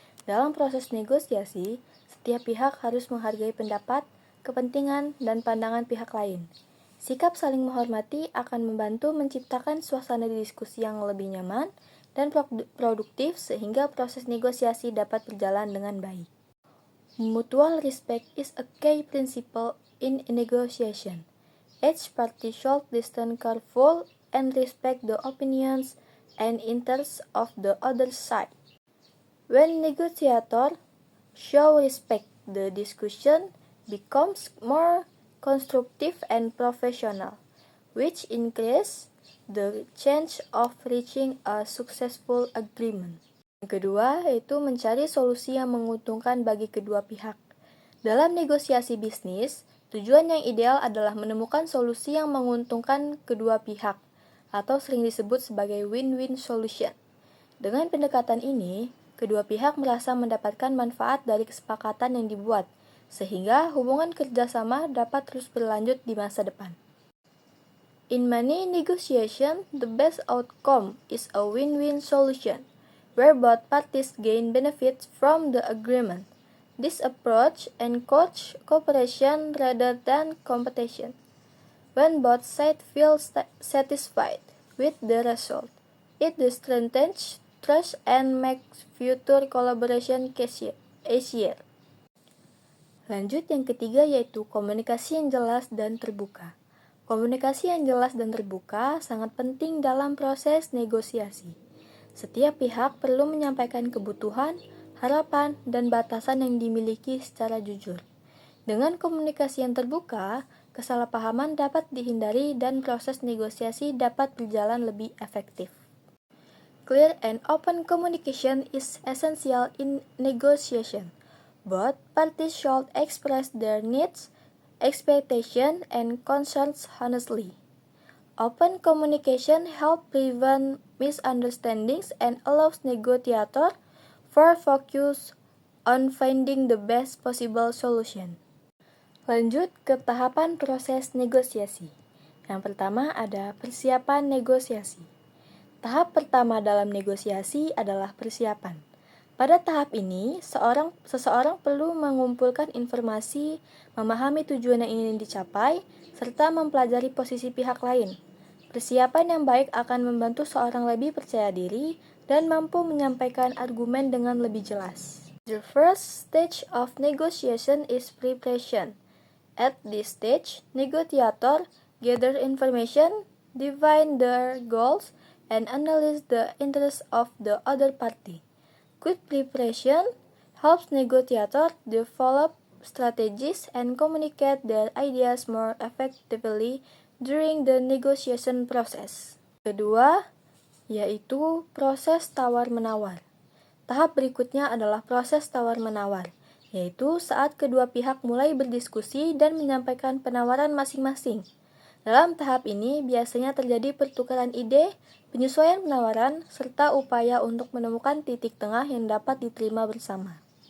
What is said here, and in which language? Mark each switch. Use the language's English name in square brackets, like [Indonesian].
[Indonesian] Dalam proses negosiasi, setiap pihak harus menghargai pendapat, kepentingan, dan pandangan pihak lain. Sikap saling menghormati akan membantu menciptakan suasana diskusi yang lebih nyaman dan produktif sehingga proses negosiasi dapat berjalan dengan baik. [English] Mutual respect is a key principle in negotiation. Each party should listen carefully and respect the opinions and interests of the other side. When negotiators show respect, the discussion becomes more constructive and professional, which increases the chance of reaching a successful agreement. [Indonesian] Yang kedua, yaitu mencari solusi yang menguntungkan bagi kedua pihak. Dalam negosiasi bisnis, tujuan yang ideal adalah menemukan solusi yang menguntungkan kedua pihak, atau sering disebut sebagai win-win solution. Dengan pendekatan ini, kedua pihak merasa mendapatkan manfaat dari kesepakatan yang dibuat, sehingga hubungan kerjasama dapat terus berlanjut di masa depan. [English] In many negotiations, the best outcome is a win-win solution, where both parties gain benefits from the agreement. This approach encourages cooperation rather than competition. When both sides feel satisfied with the result, it strengthens trust and makes future collaboration easier. [Indonesian] Lanjut yang ketiga yaitu komunikasi yang jelas dan terbuka. Komunikasi yang jelas dan terbuka sangat penting dalam proses negosiasi. Setiap pihak perlu menyampaikan kebutuhan, harapan, dan batasan yang dimiliki secara jujur. Dengan komunikasi yang terbuka, kesalahpahaman dapat dihindari dan proses negosiasi dapat berjalan lebih efektif. [English] Clear and open communication is essential in negotiation. Both parties should express their needs, expectations, and concerns honestly. Open communication helps prevent misunderstandings and allows negotiators to focus on finding the best possible solution. [Indonesian] Lanjut ke tahapan proses negosiasi. Yang pertama ada persiapan negosiasi. Tahap pertama dalam negosiasi adalah persiapan. Pada tahap ini, seseorang perlu mengumpulkan informasi, memahami tujuan yang ingin dicapai, serta mempelajari posisi pihak lain. Persiapan yang baik akan membantu seorang lebih percaya diri dan mampu menyampaikan argumen dengan lebih jelas. [English] The first stage of negotiation is preparation. At this stage, negotiators gather information, define their goals, and analyze the interests of the other party. Good preparation helps negotiators develop strategies and communicate their ideas more effectively during the negotiation process. [Indonesian] Kedua, yaitu proses tawar-menawar. Tahap berikutnya adalah proses tawar-menawar, yaitu saat kedua pihak mulai berdiskusi dan menyampaikan penawaran masing-masing. Dalam tahap ini biasanya terjadi pertukaran ide, penyesuaian penawaran, serta upaya untuk menemukan titik tengah yang dapat diterima bersama.